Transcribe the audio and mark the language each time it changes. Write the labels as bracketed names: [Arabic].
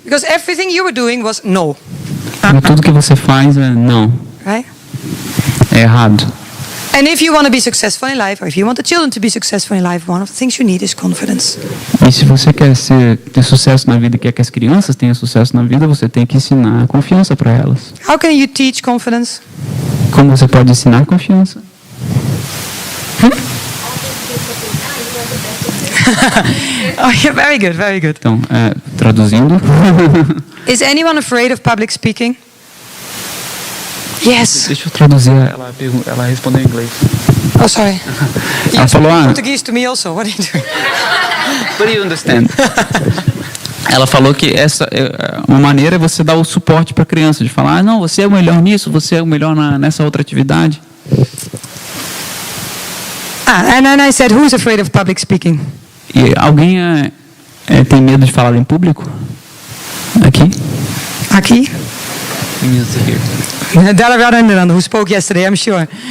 [English] Because everything you were doing was no. [Portuguese] E tudo que você faz é não. [English] Right? [Portuguese] É errado. [English] And if you want to be successful in life, or if you want the children to be successful in life, one of the things you need is confidence. [Portuguese] E se você quer ter sucesso na vida e quer que as crianças tenham sucesso na vida, você tem que ensinar confiança para elas. [English] How can you teach confidence? [Portuguese] Como você pode ensinar confiança? [English] Oh, yeah, very good, very good. [Portuguese] Então, traduzindo. [English] Is anyone afraid of public speaking? Yes. [Portuguese] Deixa eu traduzir, ela respondeu em inglês. [English] Oh, sorry. [Portuguese] Ela falou, [English] Portuguese to me also. What are you doing? But you understand? [Portuguese] Ela falou que uma maneira é você dar o suporte para a criança, de falar, não, você é o melhor nisso, você é o melhor nessa outra atividade. [English] And then I said, who's afraid of public speaking? [Portuguese] E alguém tem medo de falar em público? Aqui? [English] We need to hear. Della Radhanand, who spoke yesterday, I'm sure.